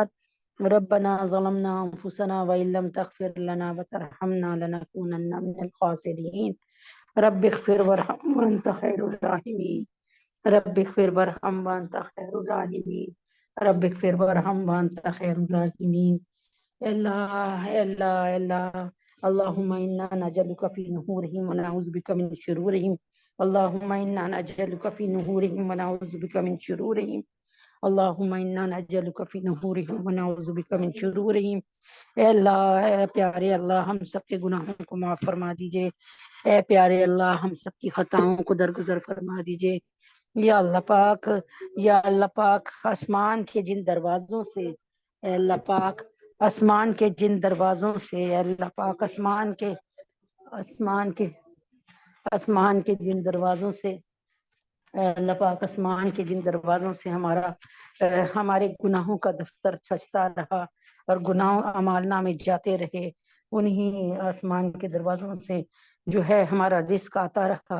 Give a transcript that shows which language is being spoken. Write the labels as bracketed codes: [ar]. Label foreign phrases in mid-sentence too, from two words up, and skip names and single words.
[ar] ربنا ظلمنا أنفسنا وإن لم تغفر لنا وترحمنا لنكونن من الخاسرين۔ رب اغفر وارحم وانت خیر الراحمین، رب اغفر وارحم وانت خیر الراحمین، رب اغفر وارحم وانت خیر الراحمین۔ [ur] اے اللہ، اے اللہ، اے اللہ، [ar] اللہم انا نجعلک فی نحورہم ونعوذ بک من شرورہم، اللہم انا نجعلک فی نحورہم ونعوذ بک من شرورہم، اللہم انا نجعلک فی نحورہم ونعوذ بک من شرورہم۔ [ur] اے اللہ، اے پیارے اللہ، ہم سب کے گناہوں کو معاف فرما دیجئے، اے پیارے اللہ، ہم سب کی خطاؤں کو درگزر فرما دیجئے۔ یا اللہ پاک، یا اللہ پاک، آسمان کے جن دروازوں سے، اے اللہ پاک، آسمان کے جن دروازوں سے، اے اللہ پاک، آسمان کے جن دروازوں سے، اے اللہ پاک، آسمان کے جن دروازوں سے ہمارے گناہوں کا دفتر سجتا رہا اور گناہ اعمال نامے جاتے رہے، انہی آسمان کے دروازوں سے جو ہے ہمارا رزق آتا رہا۔